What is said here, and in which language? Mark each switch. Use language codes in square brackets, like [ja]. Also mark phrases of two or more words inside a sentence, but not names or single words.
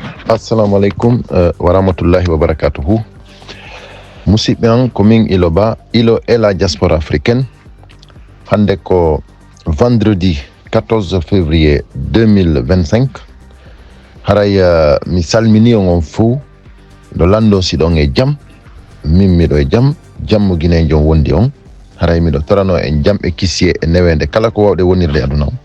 [ar] Assalamu alaikum wa rahmatullahi wa barakatuhu. [ff] Musidɓe an ko min Ilo Ba, [fr] Ilo et la diaspora africaine. [ff] Hande ko [fr] vendredi 14 février 2025. [ff] Haray mi salmini on fou do lando siɗon e jam. Min miɗo e jam, jammo guinejo wondi on. Haray miɗo torano en jam e kissie e newende kala ko wawɗe wonirde aduna on.